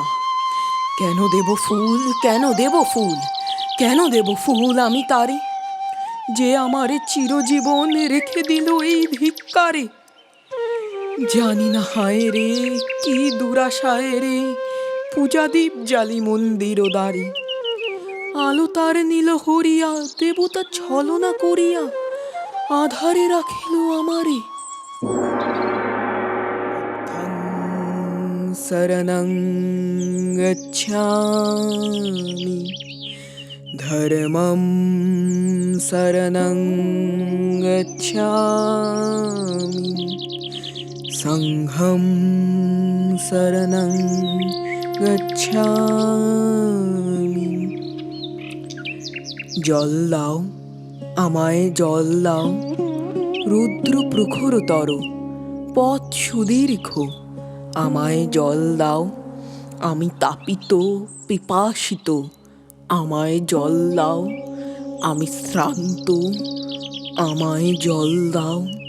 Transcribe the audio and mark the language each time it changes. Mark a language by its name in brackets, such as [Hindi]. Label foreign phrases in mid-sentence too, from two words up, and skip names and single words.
[Bangla] কেন দেব ফুল, কেন দেব ফুল, কেন দেব ফুল আমি তারে, যে আমারে চিরজীবন রেখে দিল এই ধিক্কারে। জানি না হায় রে কি দুরাশায় রে, পূজাদীপ জালি মন্দির দ্বারে। আলো তার নীল হরিয়া, দেবতা ছলনা করিয়া আধারে রাখিল আমারে। [Pali] শরণং গচ্ছামি, ধর্মং শরণং গচ্ছামি, সংঘং শরণং গচ্ছামি। [Bangla] জল দাও আমায় জল দাও, রুদ্র প্রখরতর পথ সুদীর্ঘ। আমায় জল দাও, আমি তাপিত পিপাসিত। আমায় জল দাও, আমি শ্রান্ত, আমায় জল দাও।